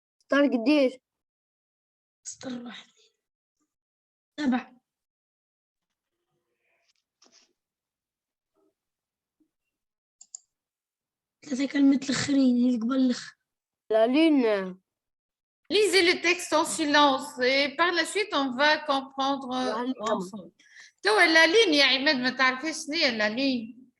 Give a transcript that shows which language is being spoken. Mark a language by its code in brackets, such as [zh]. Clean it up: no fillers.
[ar] صار قديش؟ سطر واحد 7. 3 كلمة الآخرين اللي قبل الآخر. لا لين. [fr] Lisez le texte en silence et par la suite on va comprendre ensemble. [ar] توا لا لين يا عماد ما تعرفيش شنو هي لا لين.